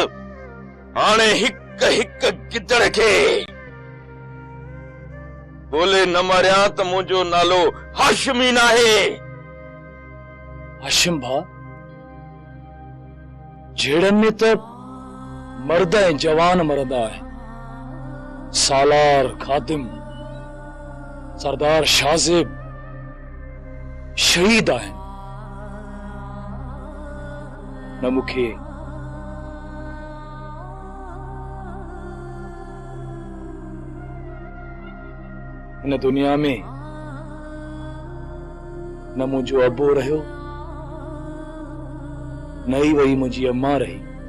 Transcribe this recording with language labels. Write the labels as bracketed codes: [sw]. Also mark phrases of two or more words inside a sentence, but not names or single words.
[sd] हाणे हिक हिक गिदड़ खे बोले न मारिया त मुंहिंजो नालो हाशिमी न आहे। हाशिम भा झेड़न में तो मर्द ऐं जवान मरदा है। सालार खातिम सरदार शाहजेब शहीद आहिनि। न मूंखे हिन दुनिया में न मुंहिंजो अबो रहियो, न ई वई मुंहिंजी अम्मा रही।